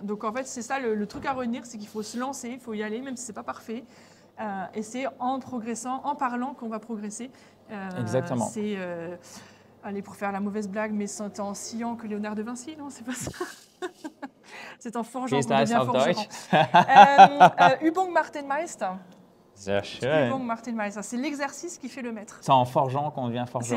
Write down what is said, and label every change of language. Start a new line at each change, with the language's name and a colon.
French: Donc, en fait, c'est ça le truc à retenir, c'est qu'il faut se lancer, il faut y aller, même si ce n'est pas parfait. Et c'est en progressant, en parlant qu'on va progresser. Exactement. C'est, allez, pour faire la mauvaise blague, mais c'est en sciant que Léonard de Vinci, non? C'est pas ça. C'est en forgeant qu'on devient forgeron.
German: Übung macht den Meister. Sehr schön. Übung macht den Meister.
French: C'est l'exercice qui fait le maître. C'est en forgeant qu'on devient forgeron.